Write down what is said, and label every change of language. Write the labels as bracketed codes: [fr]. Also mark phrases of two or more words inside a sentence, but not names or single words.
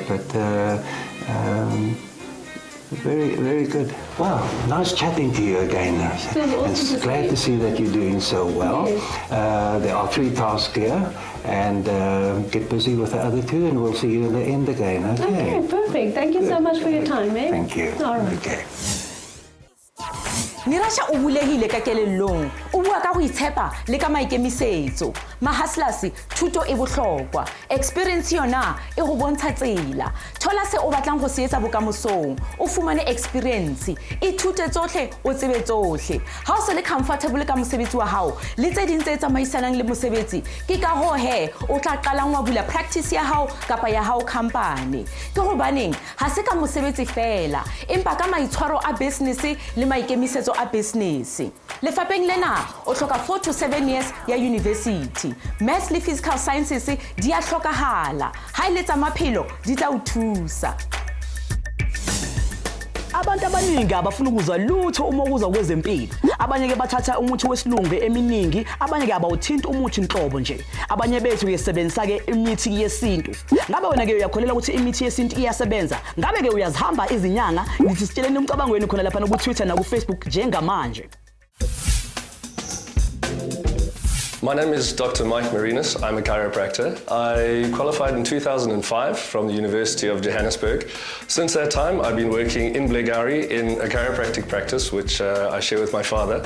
[en] But very, very good. Wow, nice chatting to you again. And glad to see that you're doing so well. Yes. There are 3 tasks here, and get busy with the other 2, and we'll see you in the end again. Okay, perfect. Thank you so much for your time, eh? Thank you. All right. Okay. [st] Neerasha o bulehile ka kelellong, o bua ka go itshepa le ka maikemisetso. Mahustlers, thuto e bohlokwa. Experience yona e go bontsha tsela. Thola se o batlang go se etsa bokamosong. O fumane experience. E thute tsohle o tsebe tsohle. Ha o se le comfortable ka mosebetsi wa hao, le tse ding tse tsamaisanang le mosebetsi, ke ka ho he o tla qalang wa bula practice ya hao kapa ya hao company. Ke hobaneng ha se ka mosebetsi fela, empa ka maitshwaro a business le maikemisetso a business. Lefapeng lena o hloka [en] 4 to 7 years [st] ya university. Maths le physical sciences di a hlokahala. Ha ile tsa maphelo di tla o thusa. [zu] Abantu abaningi abafuna ukuzwa lutho uma kuza kwezempilo. Abanye ke bathatha umuthi wesilungu eminingi, abanye ke abawuthinta umuthi inhlobo nje. Abanye bethu uyesebenzisa ke imithi yesintu. Ngabe wena ke uyakholela ukuthi imithi yesintu iyasebenza? Ngabe ke uyazihamba izinyanga? Ngithi sitsheleni umcabango wenu khona lapha ku Twitter na ku Facebook njengamanje. [en] My name is Dr. Mike Marinus. I'm a chiropractor. I qualified in 2005 from the University of Johannesburg. Since that time, I've been working in Blegauri in a chiropractic practice, which I share with my father.